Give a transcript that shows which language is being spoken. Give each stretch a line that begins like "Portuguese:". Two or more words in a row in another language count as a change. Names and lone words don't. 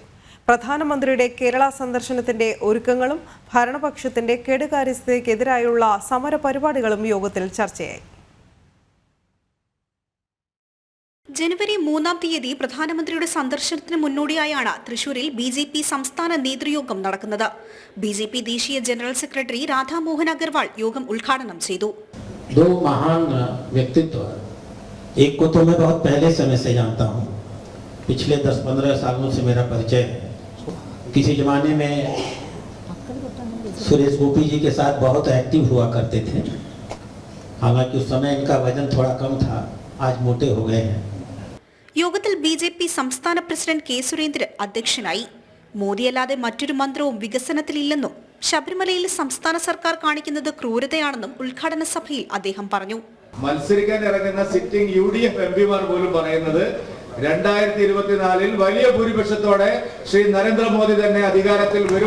Malayalam: പ്രധാനമന്ത്രിയുടെ കേരള സന്ദർശനത്തിന്റെ ഒരുക്കങ്ങളും ഭരണപക്ഷത്തിന്റെ കെടുകാര്യസ്ഥതയ്ക്കെതിരായുള്ള സമര പരിപാടികളും യോഗത്തിൽ ചർച്ചയായി. ജനുവരി 3-ാം തീയതി പ്രധാനമന്ത്രിയുടെ സന്ദർശനത്തിന് മുന്നോടിയായാണ് തൃശൂരിൽ ബിജെപി സംസ്ഥാന നേതൃയോഗം നടക്കുന്നത്. ബിജെപി ദേശീയ
English: general secretary
Malayalam: രാധാമോഹൻ അഗർവാൾ യോഗം ഉദ്ഘാടനം ചെയ്തു.
Hindi: दो महान व्यक्तित्व, एक को तो मैं बहुत पहले समय से जानता हूँ, पिछले 10-15 सालों से मेरा परिचय है. किसी जमाने में सुरेश गोपी जी के साथ बहुत एक्टिव हुआ करते थे. हालांकि उस समय इनका वजन थोड़ा कम था, आज मोटे हो गए हैं.
Malayalam: യോഗത്തിൽ ബിജെപി സംസ്ഥാന പ്രസിഡന്റ് കെ സുരേന്ദ്രൻ അധ്യക്ഷനായി. മോദിയല്ലാതെ മറ്റൊരു മന്ത്രവും വികസനത്തിലില്ലെന്നും ശബരിമലയിൽ സംസ്ഥാന സർക്കാർ കാണിക്കുന്നത് ക്രൂരതയാണെന്നും ഉദ്ഘാടന സഭയിൽ അദ്ദേഹം പറഞ്ഞു. മത്സരിക്കാൻ ഇറങ്ങുന്ന സിറ്റിംഗ് UDF എംപിമാർ പോലും പറയുന്നത് 2024-ൽ വലിയ ഭൂരിപക്ഷത്തോടെ ശ്രീ നരേന്ദ്രമോദി തന്നെ അധികാരത്തിൽ വരും.